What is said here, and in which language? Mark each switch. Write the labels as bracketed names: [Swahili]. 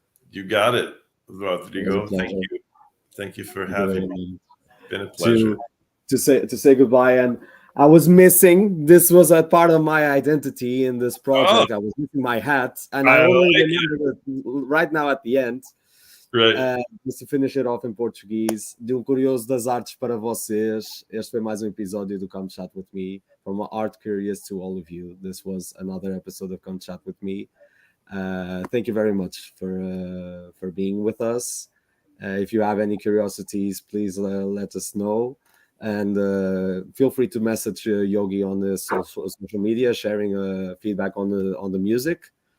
[English] You got it, Rodrigo. Thank you for having me. It's been a pleasure. To say goodbye. And I was missing. This was a part of my identity in this project. I was missing my hat, and I only remember it right now at the end. Right. Just to finish it off in Portuguese, [Portuguese] de curioso das artes para vocês. Este foi mais episódio do Come Chat With Me. [English] From art curious to all of you, this was another episode of Come Chat With Me. Thank you very much for being with us. If you have any curiosities, please let us know. And feel free to message Yogi on the social media, sharing feedback on the music.